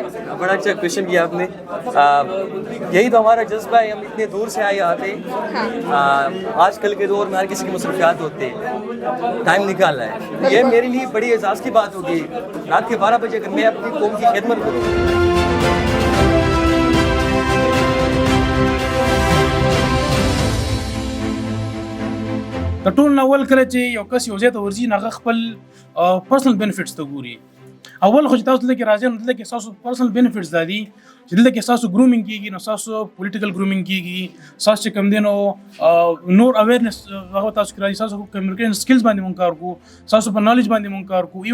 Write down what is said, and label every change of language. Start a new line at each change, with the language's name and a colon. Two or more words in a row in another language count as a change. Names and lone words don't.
Urdu: بڑا اچھا کوئسچن کیا آپ نے۔ یہی تو ہمارا جذبہ ہے، ہم اتنے دور سے آئے آتے. آج کل کے دور میں ہر کسی کی مصروفیات ہوتے ہیں، ٹائم نکالنا ہے، یہ میرے لیے بڑی اعزاز کی بات ہوگی. رات کے 12 بجے اگر میں اپنی قوم کی خدمت کروں.
Pashto: د ټول اول کله چې یو کس یو ځای ته ورځي نو هغه خپل
English: personal benefits
Pashto: ته ګوري. اول خو چې تاسو دلته کې راځئ نو دلته کې ستاسو
English: personal benefits
Pashto: دا دي چې دلته کې ستاسو ګرومینګ کېږي، نو ستاسو
English: political grooming
Pashto: کېږي، ستاسو چې کوم دی نو نور اویرنس هغه تاسو کې راځي، ستاسو
English: communication skills
Pashto: باندې مونږ کار کوو، ستاسو په نالج باندې مونږ کار کوو.